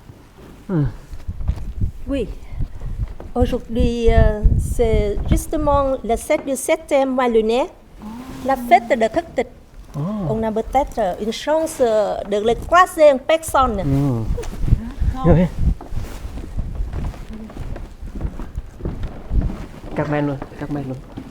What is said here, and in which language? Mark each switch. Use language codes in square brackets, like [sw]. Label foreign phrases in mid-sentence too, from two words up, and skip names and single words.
[fr] Oui. Aujourd'hui, c'est justement le 7 du 7e mois lunaire, la fête de Thất Tịch. On a peut-être une chance de les croiser en personne. Oui. Các men luôn, các men luôn.